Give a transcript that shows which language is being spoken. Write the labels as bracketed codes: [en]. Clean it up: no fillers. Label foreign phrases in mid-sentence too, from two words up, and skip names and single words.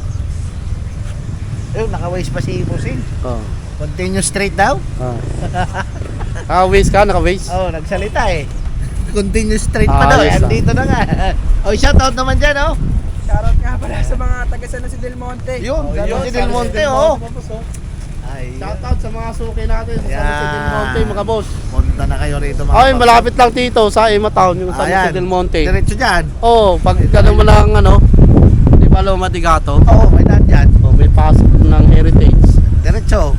[tl] ayun, naka-waste pa si Bossing. Oh. [en] Continue straight daw. [tl] Naka-waste ka? Naka-waste? Oh, nagsalita eh. [en] Continue straight [tl] pa daw. Ayos, Andito na nga. Oh, shoutout naman dyan oh. Shoutout nga pala sa mga taga San Jose del Monte. Yun, Oh, San yun, Jose San del Jose Monte del oh. Monte. Ay, Shoutout sa mga suki natin sa San Jose del Yan. Monte mga boss. punta na kayo rito mga Ay, paps. malapit lang dito sa Emma Town yung San Jose Ayan, del Monte. diretso dyan. Oh, pag gano'n mo lang ano, di ba Loma de Gato? Oo, may daan dyan. Oh, may pasok ng Heritage. Diretso.